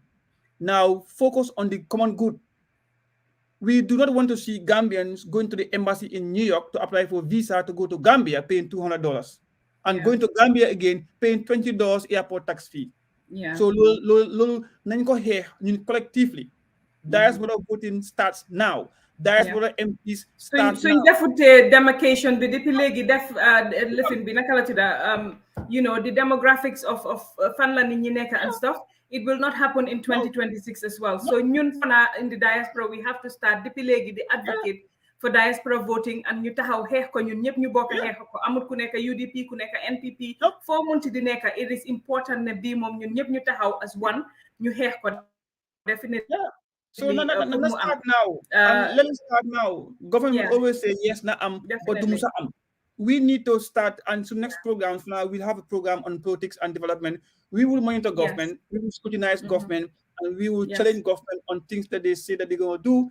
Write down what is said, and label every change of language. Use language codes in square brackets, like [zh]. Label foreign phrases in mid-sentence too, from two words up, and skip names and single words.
[en] Now, focus on the common good. We do not want to see Gambians going to the embassy in New York to apply for visa to go to Gambia, paying $200. And going to Gambia again, paying $20 airport tax fee. So, collectively, diaspora voting starts now. Diaspora MPs start so [wo] defute demarcation bi depuis léegi def lifin bi naka la tudda [en] you know the demographics of [wo] fan la nit ñi nekk [en] and stuff, it will not happen in 2026 as well. [wo] So ñun fana [en] in the diaspora we have to start [wo] depuis léegi di [en] advocate for diaspora voting and [wo] ñu taxaw xeex ko ñun ñëpp ñu bokk xeex ko amul ku nekk UDP ku nekk NPP foo munti di nekk. [en] It is important [wo] ne bii moom ñun ñëpp ñu taxaw [en] as one [wo] ñu xeex ko definitely. [en] So let's start now. Let's start now. Government will always say yes, but we need to start. And so next programs now we'll have a program on politics and development. We will monitor government. We will scrutinize government, and we will challenge government on things that they say that they're going to do.